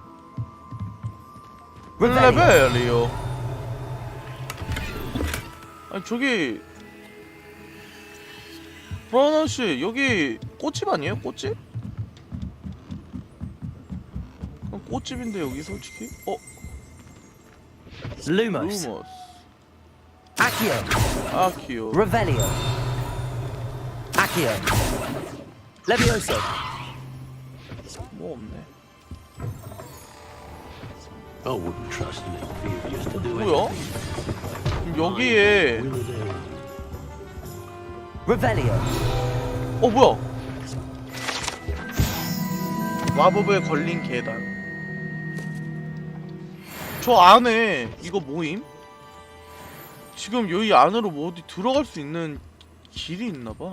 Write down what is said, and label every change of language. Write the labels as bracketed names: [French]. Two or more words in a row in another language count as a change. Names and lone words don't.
[Korean] 레벨이요. 아니 저기 브라운 씨 여기 꽃집 아니에요? 꽃집? 그냥 꽃집인데 여기 솔직히? [English] Lumos. [Korean] 루머스. [English] Accio. [Korean] 아키오. [English] Revelio. Accio. Levioso. [Korean] 뭐 없네. [English] I wouldn't trust an inferiors to do [Korean] 뭐야? [English] anything. [Korean] 그럼 여기에 [English] Will of their own. Revelio. [Korean] 뭐야? 마법에 걸린 계단. 저 안에 이거 뭐임? 지금 여기 안으로 뭐 어디 들어갈 수 있는 길이 있나봐.